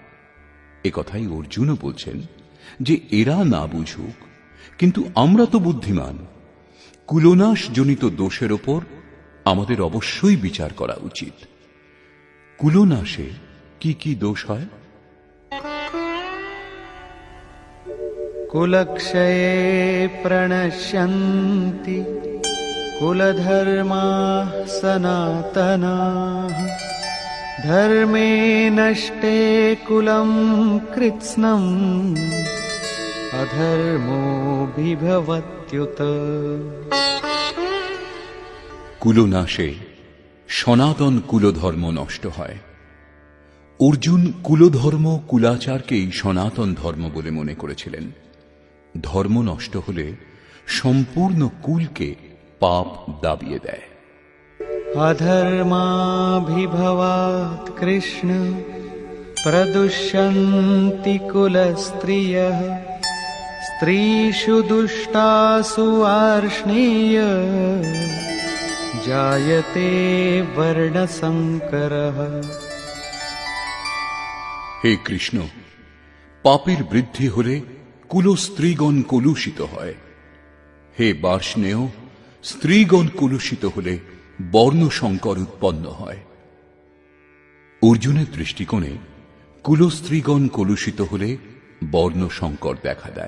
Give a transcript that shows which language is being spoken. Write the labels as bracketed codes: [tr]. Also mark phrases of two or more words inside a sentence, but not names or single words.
[bn] এ কথাই অর্জুনও বলছেন যে এরা না বুঝুক, কিন্তু আমরা তো বুদ্ধিমান। কুলনাশ জনিত দোষের ওপর আমাদের অবশ্যই বিচার করা উচিত। কুলনাশে কি কি দোষ হয়? [sa] कुलक्षये प्रणश्यन्ति कुलधर्माः सनातनाः धर्मे नष्टे कुलं कृत्स्नम् अधर्मोऽभिभवत्युत। [bn] কুলনাশে সনাতন কুলধর্ম নষ্ট হয়। অর্জুন কুলধর্ম কুলাচারকেই সনাতন ধর্ম বলে মনে করেছিলেন। ধর্ম নষ্ট হলে সম্পূর্ণ কুলকে পাপ দাবিয়ে দেয়। [sa] अधर्माभिभवात् कृष्ण प्रदुष्यन्ति कुलस्त्रियः स्त्रीषु दुष्टासु वार्ष्णेय जायते वर्णसंकरः। [bn] হে কৃষ্ণ, পাপের বৃদ্ধি হলে কুলস্ত্রীগণ কলুষিত হয়। হে বার্ষ্ণেয়, স্ত্রীগণ কলুষিত হলে বর্ণসংকর উৎপন্ন হয়। অর্জুনের দৃষ্টিকোণে কুলস্ত্রীগণ কলুষিত হলে বর্ণসংকর দেখা দেয়।